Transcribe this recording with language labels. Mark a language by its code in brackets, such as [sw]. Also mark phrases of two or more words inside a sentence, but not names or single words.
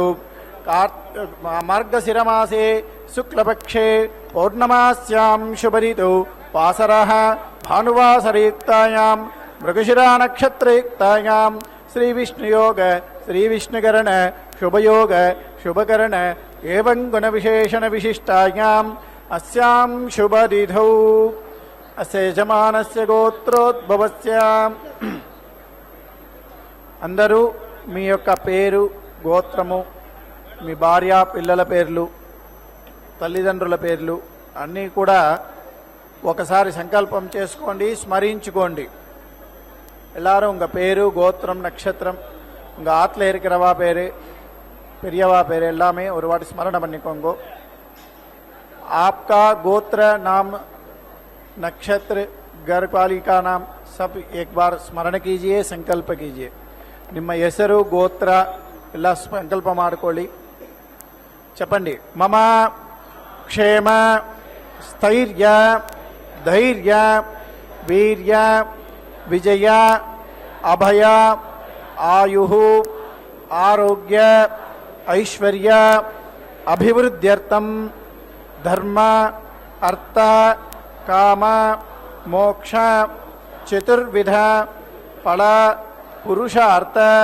[sa] मार्गशिरमासे शुक्लपक्षे पौर्णमास्यां शुभरितौ वासरः भानुवासरयुक्तायां मृगशिरा नक्षत्रयुक्तायां श्रीविष्णुयोग श्रीविष्णुकरण शुभयोग शुभकरण एवं गुण विशेषण विशिष्टायां अस्यां शुभरिधौ अस्य यजमानस्य गोत्रोद्भवस्य. [te] అందరూ మీ యొక్క పేరు, గోత్రము, మీ భార్య పిల్లల పేర్లు, తల్లిదండ్రుల పేర్లు అన్నీ కూడా ఒకసారి సంకల్పం చేసుకోండి, స్మరించుకోండి. [ta] எல்லாரும் உங்கள் பேரு, கோத்திரம், நட்சத்திரம், உங்கள் ஆற்றுல இருக்கிறவா பேர், பெரியவா பேர் எல்லாமே ஒரு வாட்டி ஸ்மரணம் பண்ணிக்கோங்க. [hi] आपका गोत्र नाम, नक्षत्र, गर्भपालिका नाम सब एक बार स्मरण कीजिए, संकल्प कीजिए. [kn] ನಿಮ್ಮ ಹೆಸರು, ಗೋತ್ರ ಎಲ್ಲ ಸಂಕಲ್ಪ ಮಾಡಿಕೊಳ್ಳಿ. [te] చెప్పండి. [sa] मम क्षेम स्थैर्य धैर्य वीर्य विजय अभय आयु आरोग्य ऐश्वर्य अभिवृद्ध्यर्थं धर्म अर्थ काम मोक्ष चतुर्विध फल पुरुषार्थ